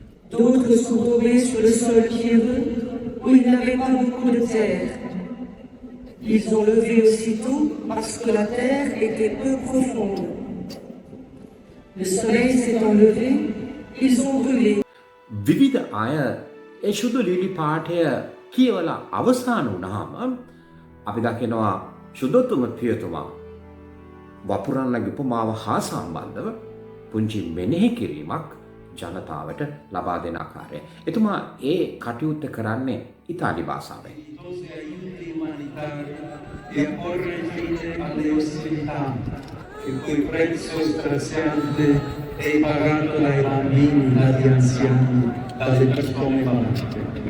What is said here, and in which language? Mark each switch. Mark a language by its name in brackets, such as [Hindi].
[French] D'autres sont tombés sur le sol pierreux où il n'avait pas beaucoup de terre. Ils ont levé aussitôt parce que la terre était peu profonde. Le soleil s'étant levé, ils ont brûlé. [Sinhala] විවිධ අය ඒ සුදු ලීලි පාඨය කියවලා අවසන් වුණාම අපි දකිනවා සුදතුම පියතුමා වපුරන්නගේ උපමාව හා සම්බන්ධව පුංචි මෙනෙහි කිරීමක් ජනතාවට ලබා දෙන ආකාරය. එතුමා ඒ කටයුත්ත කරන්නේ ඉතාලි භාෂාවෙන්. [Italian] Aiuti umanitari e a porre fine alle ostilità, il cui prezzo straziante è pagato dai bambini, dagli anziani, dalle persone malate.